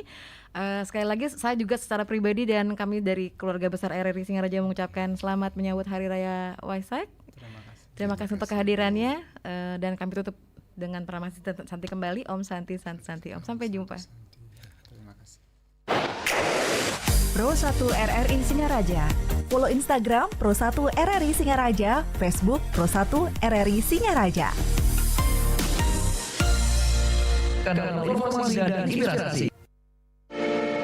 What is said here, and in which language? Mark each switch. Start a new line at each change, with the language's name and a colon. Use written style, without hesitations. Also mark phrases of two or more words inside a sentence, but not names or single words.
Indonesian: Sekali lagi saya juga secara pribadi dan kami dari keluarga besar RRI Singaraja mengucapkan selamat menyambut Hari Raya Waisak. Terima kasih untuk kehadirannya, dan kami tutup dengan Pramasi Santi kembali.
Sanskrit: ॐ शान्ति शान्ति शान्ति ॐ.
Indonesian: Sampai jumpa. Terima kasih. Pro 1 RRI Singaraja. Follow Instagram Pro 1 RRI Singaraja, Facebook Pro 1 RRI Singaraja. Kanal informasi dan inspirasi.